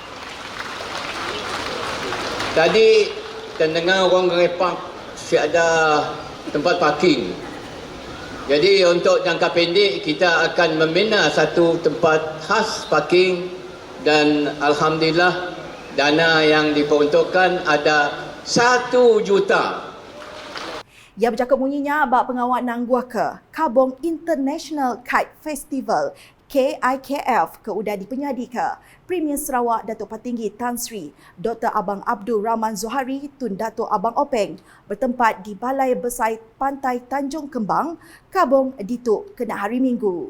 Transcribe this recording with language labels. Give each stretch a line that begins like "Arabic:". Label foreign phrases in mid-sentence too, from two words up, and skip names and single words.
Malay: Tadi kita dengar orang repak ada tempat parking. Jadi untuk jangka pendek kita akan membina satu tempat khas parking dan alhamdulillah dana yang diperuntukkan ada 1 juta.
Iban: Ia bercakap bunyinya bak pengawal nangguah ke Kabong International Kite Festival KIKF ke udah dipenyadi ke Premier Sarawak Datuk Patinggi Tan Sri Dr. Abang Abdul Rahman Zohari Tun Datuk Abang Openg bertempat di Balai Besar Pantai Tanjung Kembang, Kabong Dituk kena hari Minggu.